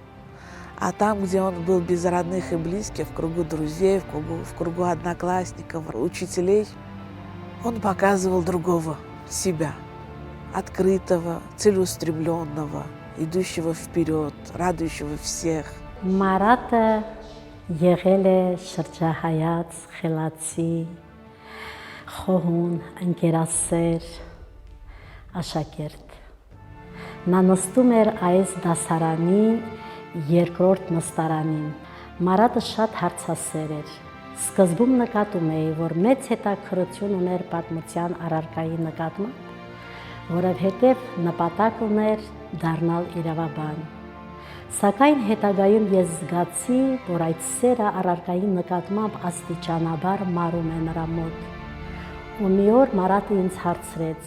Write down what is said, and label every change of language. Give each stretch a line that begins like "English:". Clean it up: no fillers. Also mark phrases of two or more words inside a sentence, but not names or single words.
Russian: А там, где он был без родных и близких, в кругу друзей, в кругу одноклассников, учителей, он показывал другого себя, открытого, целеустремленного, идущего вперед, радующего всех.
Armenian: Մարաթը եղել է շրջահայաց, խելացի, խոհուն, ընկերասեր, աշակերտ։ Նա նստում էր այս դասարանի երկրորդ նստարանին։ Մարաթը շատ հարցասեր էր։ Սկզբում նկատում էի, որ մեծ հետաքրքրություն ուներ պատմության առարկայի նկատմամբ, որովհետև նպատակ ուներ դառնալ իրավաբան։ Սակայն հետագայում ես զգացի, որ այդ սերը առարկայի նկատմամբ աստիճանաբար մարում է նրա մոտ։ Ու մի օր Մարաթը ինձ հարցրեց.